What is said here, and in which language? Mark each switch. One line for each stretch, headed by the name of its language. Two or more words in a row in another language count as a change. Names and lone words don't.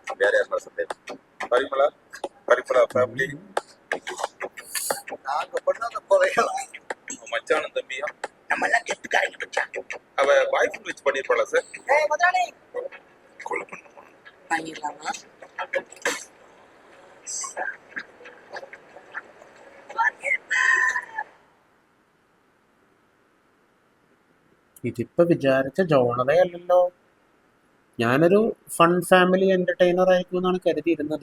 Tamil: வேற யார் சந்தேகம்? பரிமளா ஃபேமிலி நாங்க பண்ணாத கொலைகளா? மச்சானும் தம்பியா நம்ம எல்லாம் கெத்துக்காரங்க மச்சான். அவ
English: boy friend
Tamil: வச்சு பண்ணிருப்பாளா சார்? முதலாளி கொலை பண்ணுமா? பண்ணிடலாமா?
Malayalam: ഇതിപ്പോ വിചാരിച്ച ജോണറയല്ലല്ലോ. ഞാനൊരു
English: fun family entertainer
Malayalam: ആയിരിക്കും എന്നാണ് കരുതിയിരുന്നത്.